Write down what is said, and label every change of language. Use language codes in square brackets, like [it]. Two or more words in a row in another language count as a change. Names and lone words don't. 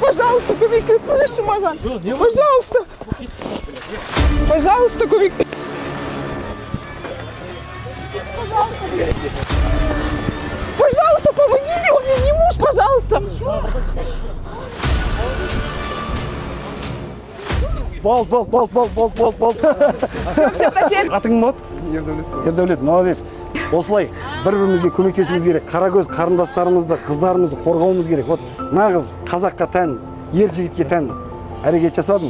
[kk] Пожалуйста, көмектесіңізші маған. Пожалуйста. [ru] Пожалуйста, көмектесіңіз. Пожалуйста, помогите, у меня не муж, пожалуйста. [kk] Бол. Атың кім болады? Ердәулет, молодец. Осылай бір-бірімізге көмектесуіміз керек. Қарагөз қарындастарымызды, қыздарымызды қорғауымыз керек. Вот нағыз қазаққа тән, ер жігітке тән әрекет жасадым.